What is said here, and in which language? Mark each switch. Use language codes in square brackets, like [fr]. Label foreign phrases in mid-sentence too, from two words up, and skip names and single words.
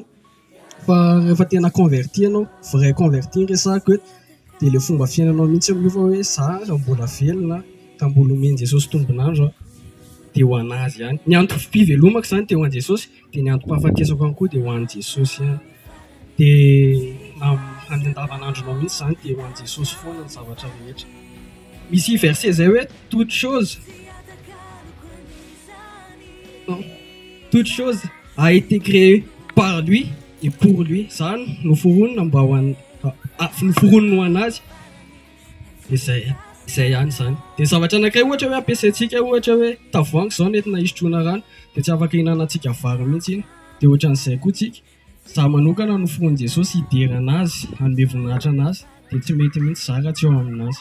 [mg] Fa rehefa tena converti ianao, [fr] vrai converti [mg] resaka hoe dia ilay fomba fiainanao mihitsy miova hoe za raha mbola velona ka mbola omeny Jesosy tombonandro dia ho anazy ihany. Ny antom-pivelomako zany dia ho an'i Jesosy, dia ny antom-pahafatesako ihany koa dia ho an'i Jesosy ihany. Dia amin'ny andavanandronao mihitsy zany dia ho an'i Jesosy foana ny zavatra rehetra. Misy verset zay hoe [fr] toute chose a été créée par lui et pour lui. [mg] Zany noforonina mba ho an'ny noforonina ho anazy. Izay ihany zany. Dia zavatra anankiray ohatra hoe ampiasaintsika ohatra hoe tavoahangy zao nentina hisotroana rano dia tsy afaka ihinanantsika vary mihitsy iny. Dia ohatran'izay koa tsika. Za manokana noforon'i Jesosy hidery anazy, hanome voninahitra anazy, dia tsy mety mihitsy za raha tsy eo aminazy.